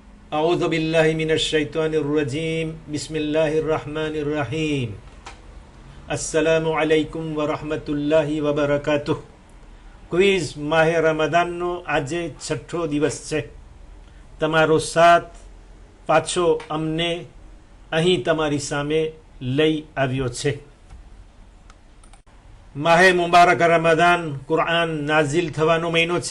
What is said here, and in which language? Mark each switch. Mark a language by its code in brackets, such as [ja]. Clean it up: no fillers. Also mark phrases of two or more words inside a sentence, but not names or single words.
[ar] أعوذ بالله من الشيطان الرجيم بسم الله الرحمن الرحيم السلام عليكم ورحمة الله وبركاته [gu] ક્વિઝ માહે રમદાનનો આજે 6થો દિવસ છે. તમારો સાથ પાછો અમને અહીં તમારી સામે લઈ આવ્યો છે. માહે મુબારક રમદાન કુરઆન નાઝિલ થવાનો મહિનો છે.